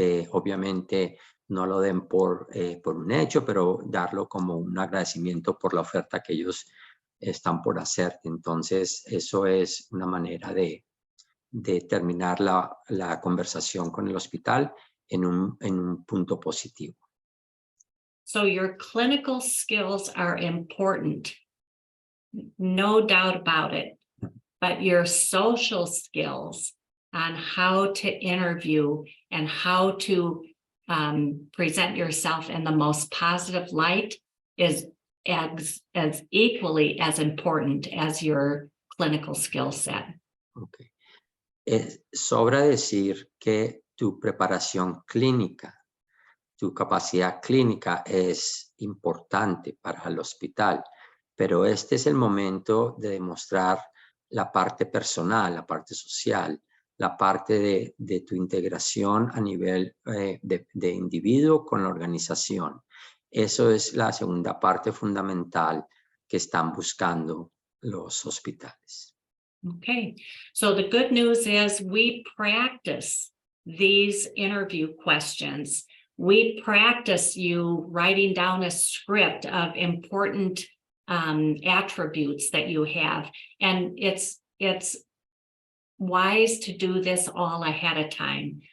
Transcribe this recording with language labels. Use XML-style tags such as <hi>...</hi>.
<es>Obviamente no lo den por un hecho, pero darlo como un agradecimiento por la oferta que ellos están por hacer. Entonces, eso es una manera de terminar la conversación con el hospital en un punto positivo.</es> <en>So your clinical skills are important, no doubt about it, but your social skills on how to interview and how to present yourself in the most positive light is as equally as important as your clinical skill set. Okay.</en> <es>Sobra decir que tu preparación clínica, tu capacidad clínica es importante para el hospital, pero este es el momento de demostrar la parte personal, la parte social, la parte de tu integración a nivel de individuo con la organización. Eso es la segunda parte fundamental que están buscando los hospitales.</es> <en>Okay, so the good news is we practice these interview questions. We practice you writing down a script of important attributes that you have. And it's wise to do this all ahead of time.</en>